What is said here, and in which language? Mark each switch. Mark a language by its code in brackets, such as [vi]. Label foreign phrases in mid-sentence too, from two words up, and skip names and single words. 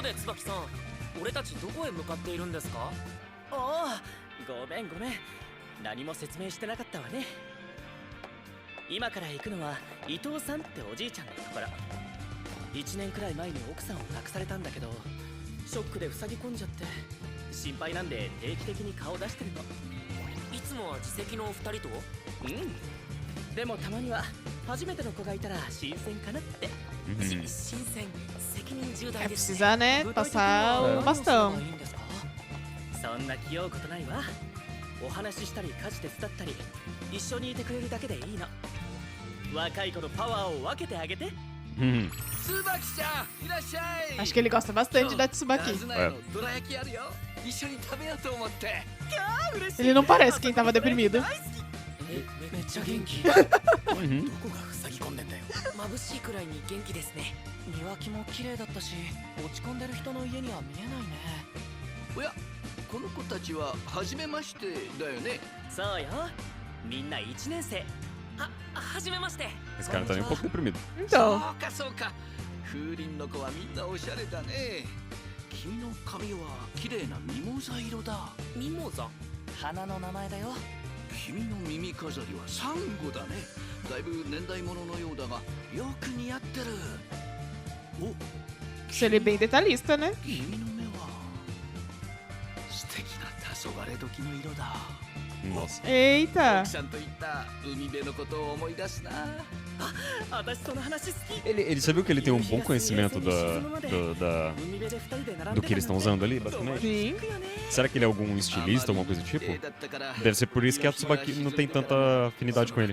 [ja] 1 年くらい前に奥さんを亡くされたんだけど、ショックで塞ぎ込んじゃって心配なんで定期的に顔出してるの。いつもは自責のお二人と？うん。でもたまには初めての子がいたら新鮮かなって。新鮮、責任重大 [pt] É [ja] ですね。 [pt] precisa, né, passar o bastão. [ja] そんな気負うことないわ。お話ししたり家事手伝ったり一緒にいてくれるだけでいいの。若い子のパワーを分けてあげて。 [pt] Acho que ele gosta bastante da Tsubaki. Ele não parece quem tava deprimido. [ja] めっちゃ元気。どこが塞ぎ込んでんだよ。眩しいくらいに元気ですね。庭木も綺麗だったし、落ち込んでる人の家には見えないね。おや、この子たちは初めましてだよね。そうよ。みんな1年生。初めまして。 [pt] Esse cara tá nem um pouco deprimido. Então. [ja] そうかそうか。風鈴の子はみんなおしゃれだね。君の髪は綺麗なミモザ色だ。ミモザ？花の名前だよ。君の耳飾りはサンゴだね。だいぶ年代物のようだが、よく似合ってる。お、 [pt] Ele é bem detalhista, né? [ja] 君の目は素敵な黄昏時の色だ。 [pt] Nossa. Eita! Ele sabia que ele tem um bom conhecimento do que eles estão usando ali, basicamente? Sim. Será que ele é algum estilista, alguma coisa do tipo? Deve ser por isso que a Tsubaki não tem tanta afinidade com ele.